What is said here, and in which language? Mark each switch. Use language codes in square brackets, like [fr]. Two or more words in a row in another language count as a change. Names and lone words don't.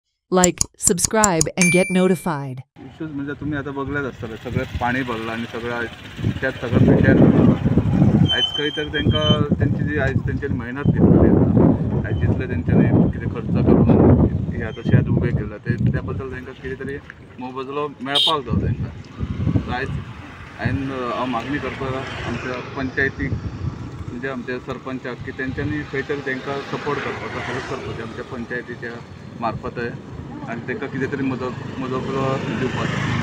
[en] Like, subscribe, and get notified. [mr] इश्यूज म्हणजे तुम्ही आता बघल्याच असताना सगळ्यात पाणी भरलं आणि सगळं त्यात सगळं पिड्यार झालं [kok] आयज खंय तर तांकां त्यांची जी आयज तेंच्यांनी मेहनत घेतलेली आसा आयज जितले तेंच्यांनी कितें खर्च करून हे आतां शेत उबें केलां त्या बद्दल तांकां कितें तरी मोबदलो मेळपाक जाय तांकां आयज हांवें मागणी करता आमच्या पंचायतीक म्हणजे आमच्या सरपंचाक की तेंच्यांनी खंय तरी तांकां सपोर्ट करपाचो हेल्प करपाचें आमच्या पंचायतीच्या मार्फत आनी तांकां कितें तरी मदलो दिवपाचो